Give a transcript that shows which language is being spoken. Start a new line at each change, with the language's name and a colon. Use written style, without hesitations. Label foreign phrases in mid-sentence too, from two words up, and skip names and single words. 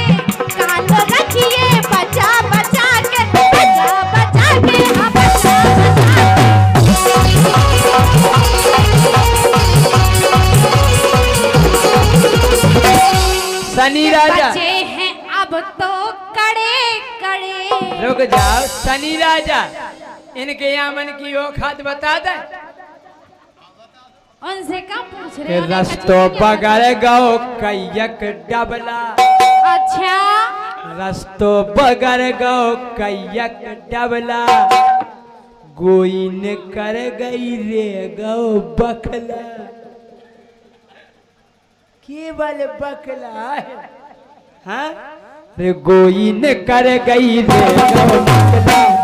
Hindi: कान रखिए बचा बचा के, बचा बचा के, हाँ बचा बचा के। शनि राजा बचे हैं अब तो कड़े कड़े। रुक जाओ। शनि राजा इनके यामन की औखात बता दे। उनसे क्या पूछ रहे हो?
Bundeli: रस्तो बगर गो कैयक डबला।
Hindi: अच्छा
Bundeli: रस्तो बगर गो कैयक डबला, गोइन कर गई रे गो बखला।
Hindi: केवल बखला है।
Bundeli: हाँ रे गोइन कर गई रे गो बखला।